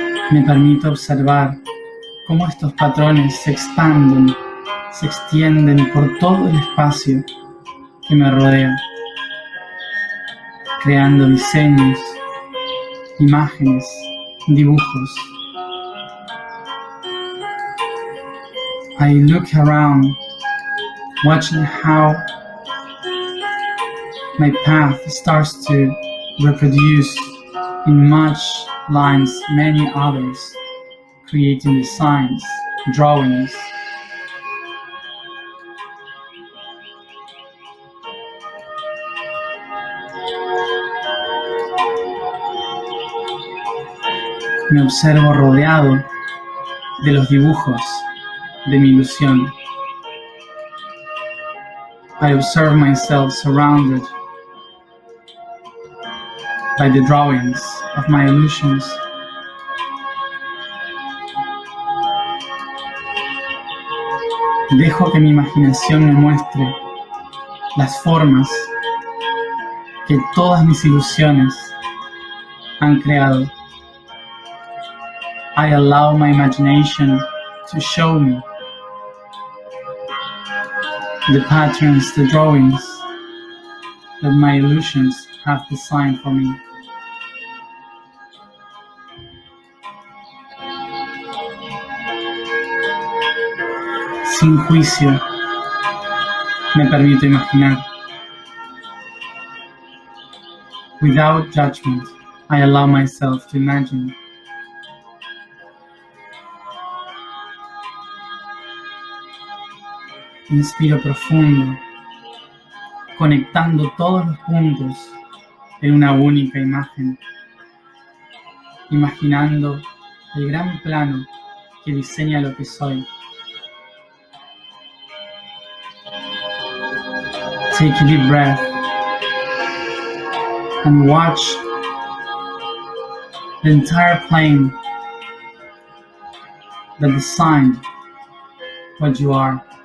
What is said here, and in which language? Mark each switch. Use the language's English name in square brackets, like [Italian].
[Spanish] Me permito observar cómo estos patrones se expanden, se extienden por todo el espacio que me rodea, creando diseños, imágenes, dibujos. [English] I look around, watching how my path starts to reproduce in much lines many others, creating designs, drawings. [Spanish] Me observo rodeado de los dibujos de mi ilusión. [English] I observe myself surrounded by the drawings of my illusions. [Spanish] Dejo que mi imaginación me muestre las formas que todas mis ilusiones han creado. [English] I allow my imagination to show me the patterns, the drawings that my illusions have designed for me. [Spanish] Sin juicio, me permito imaginar. [English] Without judgment, I allow myself to imagine. [Spanish] Inspiro profundo, conectando todos los puntos en una única imagen, imaginando el gran plano que diseña lo que soy. [English] Take a deep breath and watch the entire plane that designed what you are.